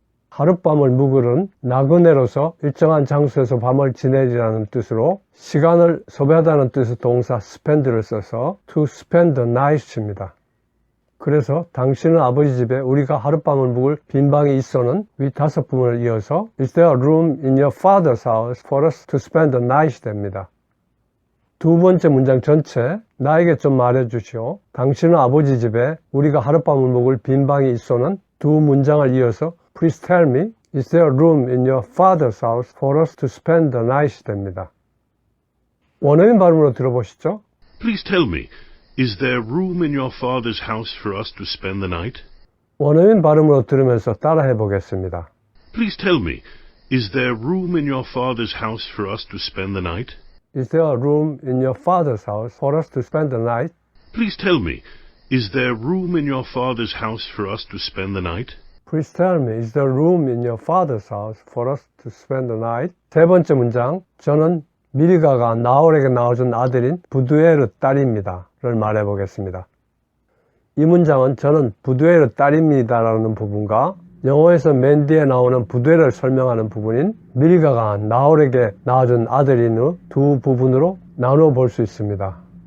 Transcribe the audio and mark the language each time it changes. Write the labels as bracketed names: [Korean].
[Korean] 하룻밤을 묵을은 나그네로서 일정한 장소에서 밤을 지내리라는 뜻으로 시간을 소비하다는 뜻의 동사 spend를 써서 [English] to spend the night [Korean] 입니다. 그래서 당신의 아버지 집에 우리가 하룻밤을 묵을 빈 방이 있어는 위 다섯 부분을 이어서 [English] Is there a room in your father's house for us to spend the night [Korean] 됩니다. 두 번째 문장 전체 나에게 좀 말해 주시오. 당신의 아버지 집에 우리가 하룻밤을 묵을 빈 방이 있어는 두 문장을 이어서 [English] Please tell me, is there a room in your father's house for us to spend the night 됩니다. [Korean] 원어민 발음으로 들어보시죠. [English] Please tell me, is there room in your father's house for us to spend the night? [Korean] 원어민 발음으로 들으면서 따라해 보겠습니다. [English] Please tell me, is there room in your father's house for us to spend the night? Is there a room in your father's house for us to spend the night? Please tell me, is there room in your father's house for us to spend the night? Please tell me, is there room in your father's house for us to spend the night? [Korean] 세 번째 문장, 저는 밀가가 나홀에게 낳아준 아들인 부두엘의 딸입니다. 를 말해 보겠습니다. 이 문장은 저는 부두엘의 딸입니다 라는 부분과 영어에서 맨 뒤에 나오는 부두엘을 설명하는 부분인 밀가가 나홀에게 낳아준 아들인의 두 부분으로 나누어 볼 수 있습니다.